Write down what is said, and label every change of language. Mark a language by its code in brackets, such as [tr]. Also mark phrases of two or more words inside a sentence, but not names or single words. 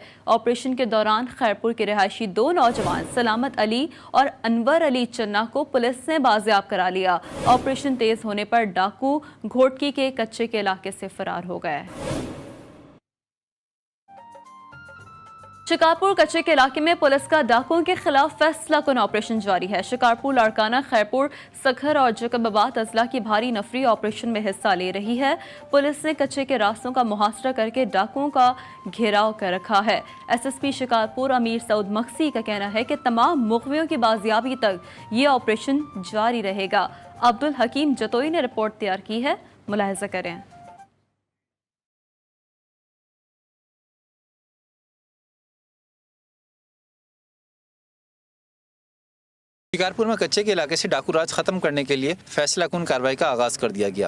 [hi] ऑपरेशन के दौरान खैरपुर के रिहायशी 2 नौजवान सलामत अली और अनवर अली चन्ना को पुलिस ने बाजियाब करा लिया। ऑपरेशन तेज होने पर डाकू घोटकी के कच्चे के इलाके से फरार हो गए। शिकारपुर कच्चे के इलाके में पुलिस का डाकुओं के खिलाफ फैसला कुन ऑपरेशन जारी है। शिकारपुर, लाड़काना, खैरपुर, सखर और जकबाबाद अजला की भारी नफरी ऑपरेशन में हिस्सा ले रही है। पुलिस ने कच्चे के रास्तों का मुहासरा करके डाकुओं का घेराव कर रखा है। एसएसपी शिकारपुर अमीर सऊद मक्सी का कहना है कि तमाम मुखबियों की बाजियाबी तक ये ऑपरेशन जारी रहेगा। अब्दुल हकीम जतोई ने रिपोर्ट तैयार की है, मुलाहिजा करें। शिकारपुर में कच्चे के इलाके से डाकू राज खत्म करने के लिए फैसला कुन कार्रवाई का आगाज कर दिया गया।